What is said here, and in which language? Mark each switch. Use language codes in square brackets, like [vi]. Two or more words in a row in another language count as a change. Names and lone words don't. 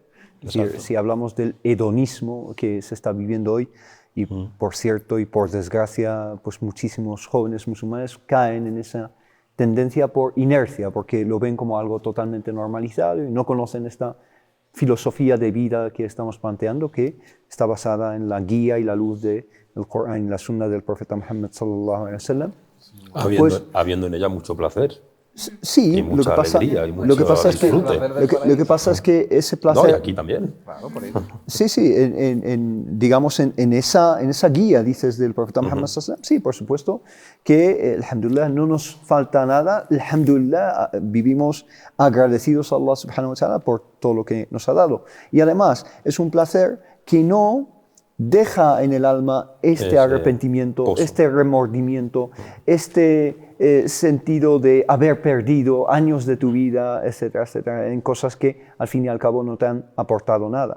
[es] Es decir, si hablamos del hedonismo que se está viviendo hoy, y por cierto y por desgracia, pues muchísimos jóvenes musulmanes caen en esa tendencia por inercia, porque lo ven como algo totalmente normalizado y no conocen esta filosofía de vida que estamos planteando, que está basada en la guía y la luz del Corán y la Sunna del profeta Muhammad [ar] صلى الله عليه وسلم. [es] Habiendo en ella mucho placer. Sí, y mucha alegría y mucho disfrute. Lo que pasa es que ese placer... No, y aquí también. Claro, por ahí. Sí, digamos, en esa guía, dices, del profeta Muhammad [ar] صلى الله عليه وسلم, [es] sí, por supuesto, que, alhamdulillah, no nos falta nada, alhamdulillah, vivimos agradecidos a Allah [ar] سبحانه وتعالى [es] por todo lo que nos ha dado. Y además, es un placer que no deja en el alma este arrepentimiento, pozo. este remordimiento, este sentido de haber perdido años de tu vida, etcétera, etcétera, en cosas que al fin y al cabo no te han aportado nada.